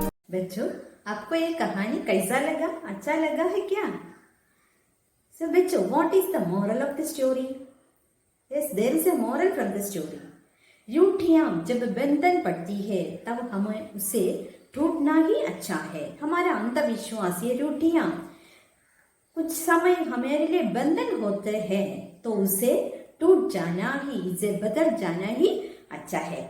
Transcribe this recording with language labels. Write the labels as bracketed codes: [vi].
[hi] बच्चों, आपको ये कहानी कैसा लगा? अच्छा लगा है क्या? [en] So बच्चों, what is the moral of the story? Yes, there is a moral from the story. [hi] रूठियां जब बंधन पड़ती है तब हमें उसे टूटना ही अच्छा है। हमारा अंधविश्वास, ये रूठियां कुछ समय हमारे लिए बंधन होते हैं तो उसे टूट जाना ही, इसे बदल जाना ही अच्छा है।